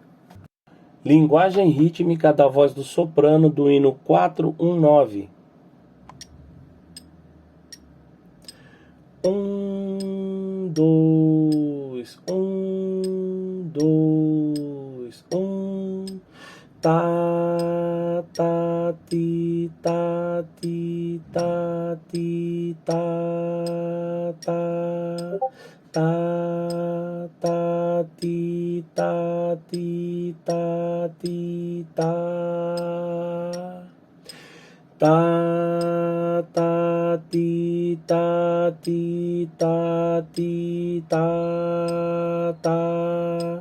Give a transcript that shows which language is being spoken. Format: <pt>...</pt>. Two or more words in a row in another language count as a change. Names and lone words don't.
<pt>Linguagem rítmica da voz do soprano do hino 419. 1, 2, 1, 2, 1. Tá, tá, ti, tá, ti, tá, ti, tá, tá. Tá, tá, ti, tá, ti, tá, ti, tá. Tá, tá, ti, tá, ti, tá, ti, tá, tá.</pt>